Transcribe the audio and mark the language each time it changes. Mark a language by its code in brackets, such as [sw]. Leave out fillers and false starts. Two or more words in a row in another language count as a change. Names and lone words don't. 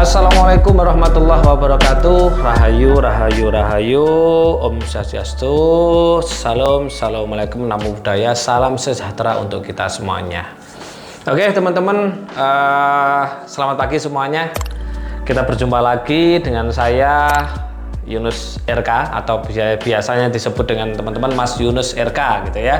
[ar] Assalamualaikum warahmatullahi wabarakatuh. [jv] Rahayu, rahayu, rahayu. [ban] Om Swastiastu. [id] Salam, [pi] assalamualaikum, namo buddhaya. [id] Salam sejahtera untuk kita semuanya. Oke teman-teman, selamat pagi semuanya. Kita berjumpa lagi dengan saya Yunus RK, atau biasanya disebut dengan teman-teman Mas Yunus RK gitu ya.